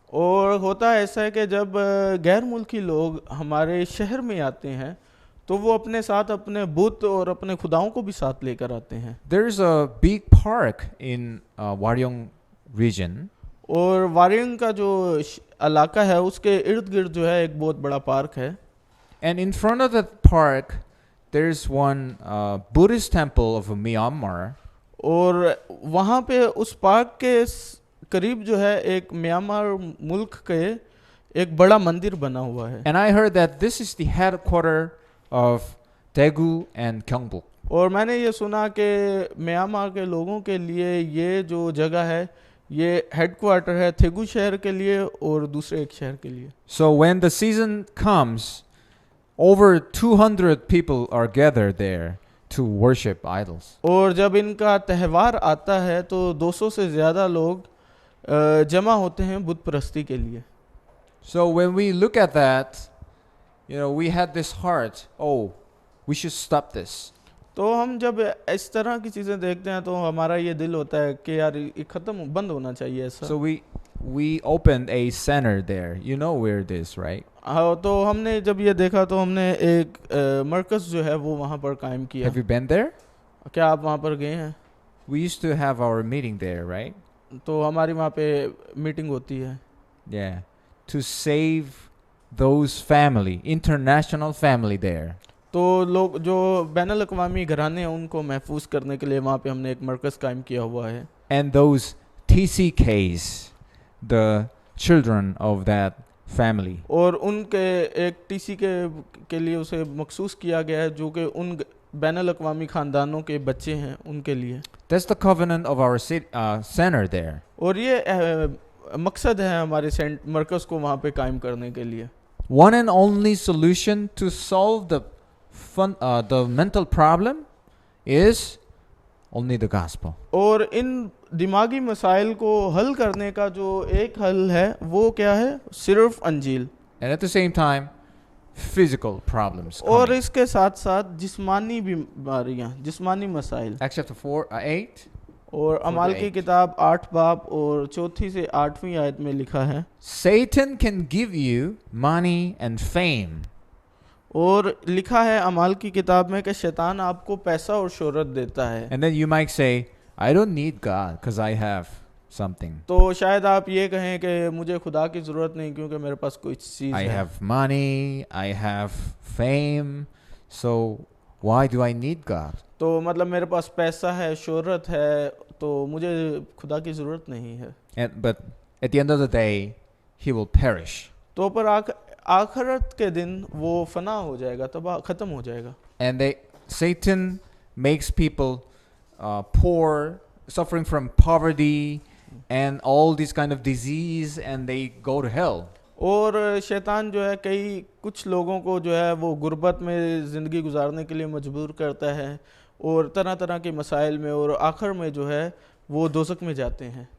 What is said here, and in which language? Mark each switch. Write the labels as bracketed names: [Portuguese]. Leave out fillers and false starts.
[Hindi] और होता ऐसा है कि जब गैर मुल्की लोग हमारे शहर में आते हैं तो वो अपने साथ अपने बुत और अपने खुदाओं को भी साथ लेकर आते हैं. [English] There's a big park in Waryong region. [Hindi] और वारियंग का जो इलाका है उसके इर्द गिर्द जो है एक बहुत बड़ा पार्क है. [English] And in front of that park, there's one Buddhist temple of Myanmar. [Hindi] और वहाँ पे उस पार्क के करीब जो है एक म्यांमार मुल्क के एक बड़ा मंदिर बना हुआ है. [English] And I heard that this is the headquarter of Daegu and Gyeongbuk. [Hindi] और मैंने ये सुना कि म्यांमार के लोगों के लिए ये जो जगह है ये हेडक्वार्टर है थेगू शहर के लिए और दूसरे एक शहर के लिए. [English] So when the season comes, over 200 people are gathered there to worship idols. [Hindi] और जब इनका त्यौहार आता है तो 200 से ज़्यादा लोग जमा होते हैं बुत परस्ती के लिए. [English] So when we look at that, you know, we had this heart, oh, we should stop this. [Hindi] तो हम जब इस तरह की चीज़ें देखते हैं तो हमारा ये दिल होता है कि यार ये ख़त्म बंद होना चाहिए ऐसा. [English] So we opened a center there. You know where it is, right? [Hindi] हाँ, तो हमने जब ये देखा तो हमने एक मरकज़ जो है वो वहाँ पर कायम किया. [English] Have you been there? [Hindi] क्या आप वहाँ पर गए हैं? [English] We used to have our meeting there, right? [Hindi] तो हमारी वहाँ पे मीटिंग होती है. [English] Yeah, to save those family, international family there. [Hindi] तो लोग जो बैनुल अक़वामी घराने हैं उनको महफूज करने के लिए वहाँ पे हमने एक मरकज़ कायम किया हुआ है. [English] And those TCKs, the children of that family. [Hindi] और उनके एक टीसी के लिए उसे मखसूस किया गया है जो कि उन बैनुल अक़वामी ख़ानदानों के बच्चे हैं उनके लिए. [English] That's the covenant of our center there. [Hindi] और ये मकसद है हमारे मरकज़ को वहाँ पे कायम करने के लिए. [English] One and only solution to solve the mental problem is only the gospel. [Hindi] और इन दिमागी मसाइल को हल करने का जो एक हल है वो क्या है? सिर्फ अंजील. [English] And at the same time, physical problems. [Hindi] और इसके साथ साथ जिस्मानी बीमारियां, जिस्मानी मसाइल. [English] Acts chapter 8. [Hindi] और अमाल की किताब 8 बाब और 4 से 8वीं आयत में लिखा है, [English] Satan can give you money and fame. [Hindi] और लिखा है अमाल की किताब में कि शैतान आपको पैसा और शोहरत देता है. [English] And then you might say, I don't need God because I have something. [Hindi] तो शायद आप ये कहें कि मुझे खुदा की ज़रूरत नहीं क्योंकि मेरे पास कोई चीज़ [English] I [Hindi] है. [English] have money, I have fame, so why do I need God? [Hindi] तो मतलब मेरे पास पैसा है, शोहरत है, तो मुझे खुदा की ज़रूरत नहीं है. [English] But at the end of the day, he will perish. [Hindi] तो पर आखिरत के दिन वो फना हो जाएगा, तबाह ख़त्म हो जाएगा. [English] And Satan makes people pour suffering from poverty and all these kind of disease, and they go to hell. [Hindi] और शैतान जो है कई कुछ लोगों को जो है वो गुर्बत में ज़िंदगी गुजारने के लिए मजबूर करता है और तरह तरह के मसाइल में, और आखिर में जो है वो दोज़ख में जाते हैं.